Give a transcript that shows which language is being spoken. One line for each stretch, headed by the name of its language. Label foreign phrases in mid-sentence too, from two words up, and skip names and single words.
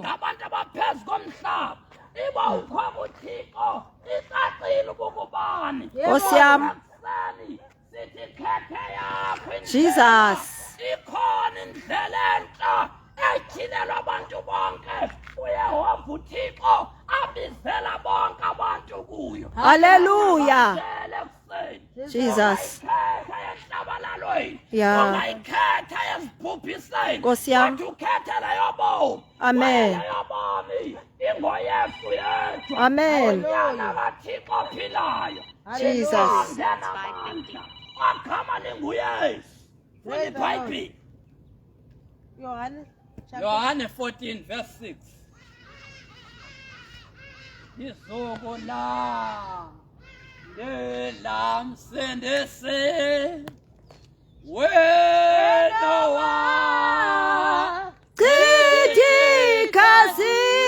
Xhosa: ngabantu abaphezu komhlaba. Iba ukho kuThixo icacile ukubani. Nkosi yami. Sithi khethe yakho indlela. Jesus. Ikhona indlela entsha ethilelwa abantu bonke. UYehova uThixo abizela bonke abantu kuyo. Hallelujah. Jesus. Jesus. Yeah. Ungayikhetha yazibhubhiseni. Nkosi yami. Kodwa ukhethe leyo bomu. Amen. Leyo bomu ingoYesu yedwa. Amen. Unyana kaThixo ophilayo. Jesus. Agama linguYesu.
English: Praise the Lord.
Xhosa: Bible. Yohane Yohane 14 verse 6. Izokola lelamsendese wena wa Chithi kasi.